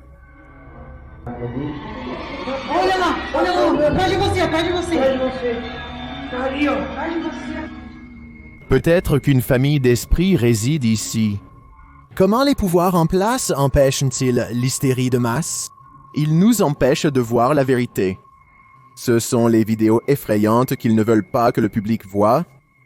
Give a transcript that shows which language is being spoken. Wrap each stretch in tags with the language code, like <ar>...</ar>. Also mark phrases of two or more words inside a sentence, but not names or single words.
<pt>Olha lá, atrás de você, atrás de você. Atrás de você. Tá ali, ó. Atrás de você.</pt> <fr>Peut-être qu'une famille d'esprits réside ici. Comment les pouvoirs en place empêchent-ils l'hystérie de masse? Ils nous empêchent de voir la vérité. Ce sont les vidéos effrayantes qu'ils ne veulent pas que le public voie,</fr>